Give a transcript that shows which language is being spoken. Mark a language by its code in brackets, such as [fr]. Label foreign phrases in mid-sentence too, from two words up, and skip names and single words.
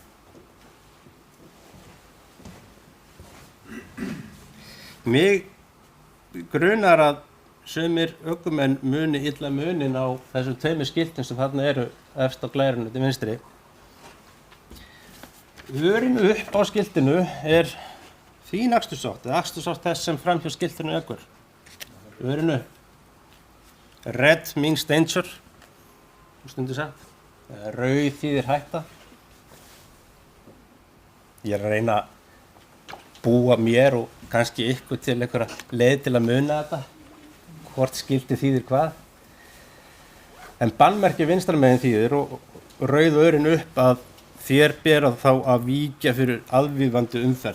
[is] Mig grunar að sumir ökumenn muni illa munin á þessum tveimur skiltum sem þarna eru efst á glærinu til vinstri. Örin upp á skiltinu er þín akstursátt, eða akstursátt þess sem framhjá skiltinu ekur. Örin upp. [en] Red means danger, [is] stundu sagt. Rauð þýðir hætta. Ég er að reyna að búa mér og kannski ykkur til einhverja leið til að muna þetta, hvort skilti þýðir hvað. En bannmerki vinstra megin þýðir og rauð örin upp að þér ber að þá að víkja fyrir aðvífandi umferð.